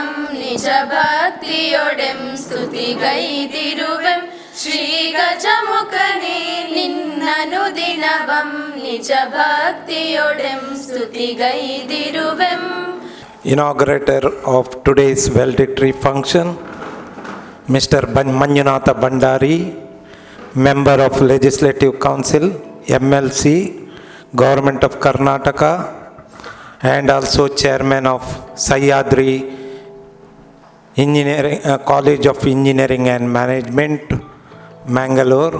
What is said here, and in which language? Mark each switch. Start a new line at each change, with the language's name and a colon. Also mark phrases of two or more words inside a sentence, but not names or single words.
Kannada: ನಿಜ ಭಕ್ತಿಯೊಡೆಂ ಸ್ತುತಿಗೈದಿರುವೆಂ ಶ್ರೀಗಜಮುಖನೇ ನಿನ್ನನು ದಿನವಂ ನಿಜ ಭಕ್ತಿಯೊಡೆಂ ಸ್ತುತಿಗೈದಿರುವೆಂ.
English: Inaugurator of today's valedictory function, Mr. Manjunatha Bandari, Member of Legislative Council, MLC, Government of Karnataka, and also Chairman of Sahyadri College of Engineering and Management, Mangalore.